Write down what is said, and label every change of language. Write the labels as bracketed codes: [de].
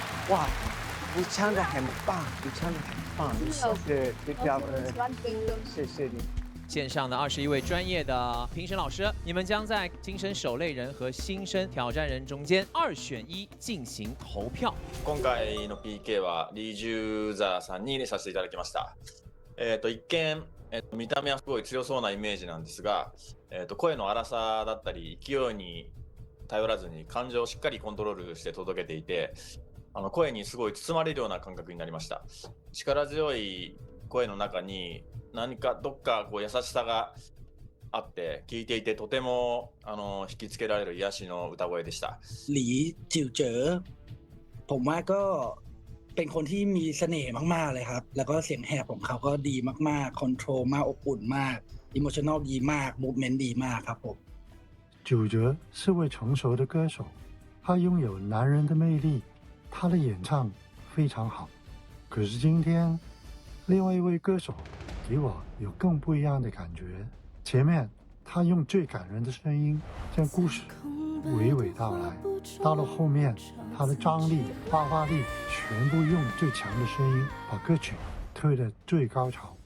[zh] 哇，你唱得很棒，你唱得很棒，谢谢李教授，谢谢你。线上的21位专业的评审老师，你们将在新生守擂人和新生挑战人中间2选1进行投票。 [ja] 今回の PK はリージューザーさんに入れさせていただきました。一見、見た目はすごい強そうなイメージなんですが、声の荒さだったり勢いに頼らずに感情をしっかりコントロールして届けていて、声にすごい包まれるような感覚になりました。力強い声の中に何かどっかこう優しさがあって聞いていてとても引きつけられる癒しの歌声でした。 [th] หลีจิวเจ๋อผมว่าก็เป็นคนที่มีเสน่ห์มากๆเลยครับแล้วก็เสียงแหบของเขาก็ดีมากๆคอนโทรลมากอบอุ่นมากอิโมชันแนลดีมากมูฟเมนต์ดีมากครับผม [zh] 九哲是位成熟的歌手，他拥有男人的魅力，他的演唱非常好。可是今天，另外一位歌手给我有更不一样的感觉。前面他用最感人的声音将故事娓娓道来，到了后面他的张力、爆发力全部用最强的声音把歌曲推得最高潮。